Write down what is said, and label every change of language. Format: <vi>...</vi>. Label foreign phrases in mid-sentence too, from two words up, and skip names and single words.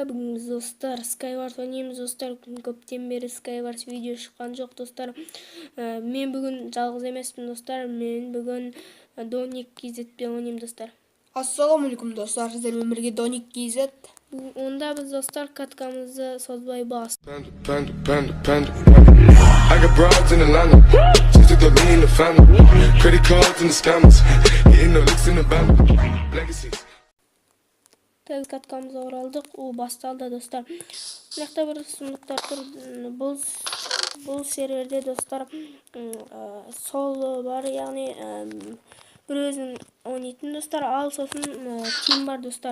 <kk>Бүгін біз достар Skywars ойнаймыз достар. Көптен бері Skywars видео шыққан жоқ достар. Мен бүгін жалғыз емеспін достар. Мен бүгін Доник KZ-пен ойнаймын достар. Ассалаумалейкум достар, сіздермен бірге Доник KZ. Онда біз достар каткамызды созбай бас.</kk> <en>I got broads in Atlanta, just took the lean in the family, credit cards and the scammers, hitting the licks in the band, legacies.</en> <kk>Каткамызға оралдық. Ол басталды достар. Мынақта бір сұмдықтар тұр. Бұл серверде достар соло бар, яғни бір өзін ойнайтын достар, ал сосын тим бар достар.</kk>